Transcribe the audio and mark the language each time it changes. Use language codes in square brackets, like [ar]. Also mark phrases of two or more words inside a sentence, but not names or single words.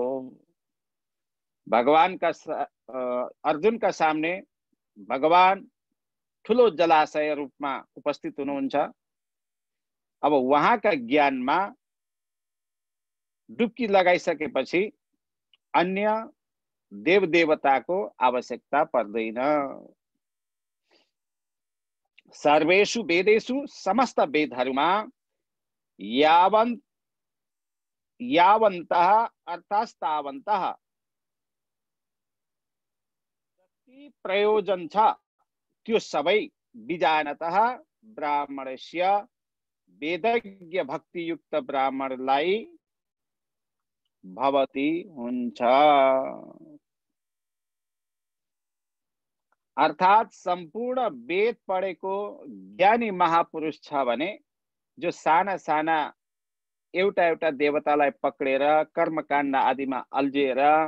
[ne] भगवानका अर्जुनका सामने भगवान ठुलो जलाशय रूपमा उपस्थित हुनुहुन्छ। अब उहाँका ज्ञानमा डुब्की लगाइसकेपछि अन्य देव देवताको आवश्यकता पर्दैन। [sa] सर्वेषु वेदेषु [ne] समस्त वेदहरूमा [sa] यावन्तः अर्थास्तावन्तः [ne] जति प्रयोजन छ त्यो सबै [sa] विजानतः ब्राह्मणस्य [ne] वेदज्ञ भक्तियुक्त ब्राह्मणलाई भवति हुन्छ। अर्थात सम्पूर्ण वेद पढेको ज्ञानी महापुरुष छ भने जो साना साना एउटा एउटा देवतालाई पक्रेर कर्मकाण्ड आदिमा अल्झिएर